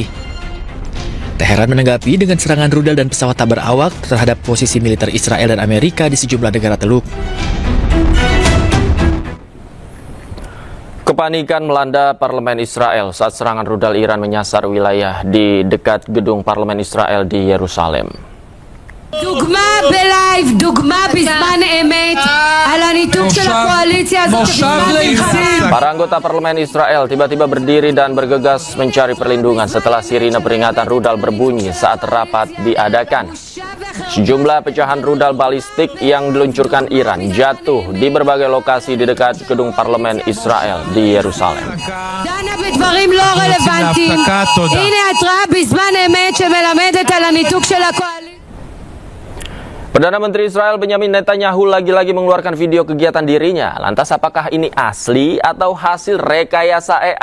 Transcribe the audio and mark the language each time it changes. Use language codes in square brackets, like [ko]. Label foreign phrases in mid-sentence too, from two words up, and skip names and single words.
[id] Teheran menanggapi dengan serangan rudal dan pesawat tak berawak terhadap posisi militer Israel dan Amerika di sejumlah negara Teluk. Kepanikan melanda parlemen Israel saat serangan rudal Iran menyasar wilayah di dekat gedung parlemen Israel di Yerusalem. [he] דוגמה בלייב, דוגמה בזמן אמת על הניתוק של הקואליציה הזאת שבזמן מלחמה. [id] Para anggota parlemen Israel tiba-tiba berdiri dan bergegas mencari perlindungan setelah sirine peringatan rudal berbunyi saat rapat diadakan. Sejumlah pecahan rudal balistik yang diluncurkan Iran jatuh di berbagai lokasi di dekat gedung parlemen Israel di Yerusalem. [he] דנה בדברים לא רלוונטיים. הנה התראה בזמן אמת שמלמדת על הניתוק של הקואליציה. [id] Perdana Menteri Israel Benyamin Netanyahu lagi-lagi mengeluarkan video kegiatan dirinya. Lantas apakah ini asli atau hasil rekayasa AI?